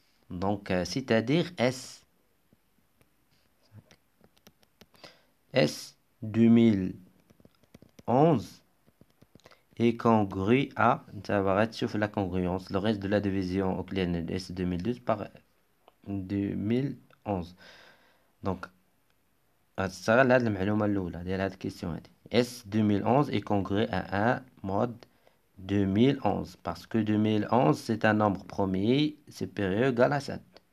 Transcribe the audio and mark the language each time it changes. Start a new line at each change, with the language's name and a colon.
French: Donc, c'est-à-dire S 2011 est congru à, ça va être sur la congruence, le reste de la division euclidienne de S 2012 par 2011. Donc,
Arabic: غتستغل هاد المعلومة الأولى ديال هاد الكيسيون هادي.
French: S 2011 est congrue à un mode 2011 parce que 2011 c'est un nombre premier supérieur égal à 7.